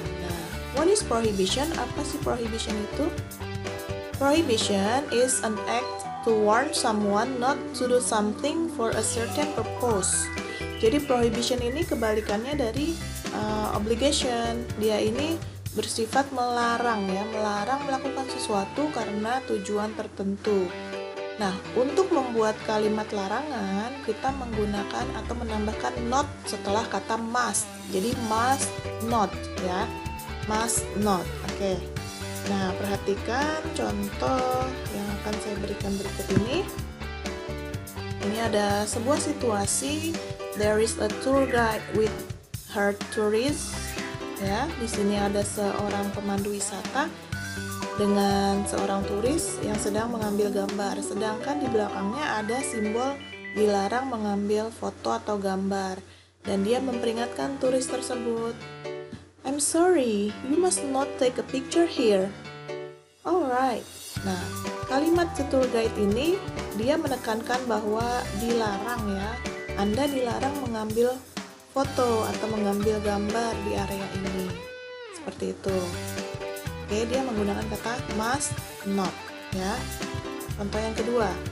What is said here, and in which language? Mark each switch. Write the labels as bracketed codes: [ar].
[en] Nah, what is prohibition? [id] Apa sih prohibition itu? [en] Prohibition is an act to warn someone not to do something for a certain purpose. [id] Jadi prohibition ini kebalikannya dari obligation. Dia ini bersifat melarang ya, melarang melakukan sesuatu karena tujuan tertentu. Nah, untuk membuat kalimat larangan, kita menggunakan atau menambahkan not setelah kata must. Jadi must not ya. Must not. Oke. Nah, perhatikan contoh yang akan saya berikan berikut ini. Ini ada sebuah situasi. [en] There is a tour guide with her tourists. [id] Ya, di sini ada seorang pemandu wisata dengan seorang turis yang sedang mengambil gambar. Sedangkan di belakangnya ada simbol dilarang mengambil foto atau gambar. Dan dia memperingatkan turis tersebut. [en] I'm sorry, you must not take a picture here. Alright. [id] Nah, kalimat tour guide ini dia menekankan bahwa dilarang ya. Anda dilarang mengambil foto atau mengambil gambar di area ini. Seperti itu. Oke, dia menggunakan kata must not ya. Contoh yang kedua.